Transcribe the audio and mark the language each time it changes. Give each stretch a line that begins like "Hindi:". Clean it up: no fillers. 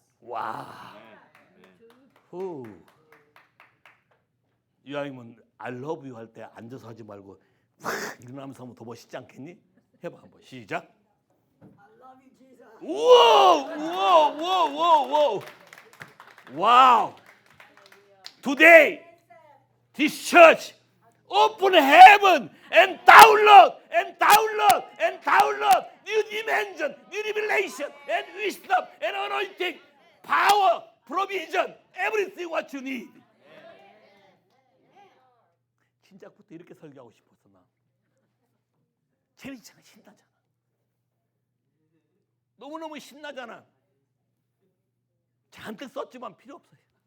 Korean: 와. 후. 이왕이면
English: I love you
Korean: 할 때 앉아서 하지 말고 확 일어나면서 하면 더 멋있지 않겠니? 해봐 한번 시작.
English: I love you, Jesus.
Korean: 우와 우와 우와 우와 우와 와우.
English: Today this church open heaven and download and download and download new dimension, new revelation and wisdom and anointing, power, provision, everything what you need.
Korean: 진작부터 이렇게 설교하고 싶었어 나. 재밌잖아, 신나잖아. 너무너무 신나잖아. 잔뜩 썼지만 필요 없어요.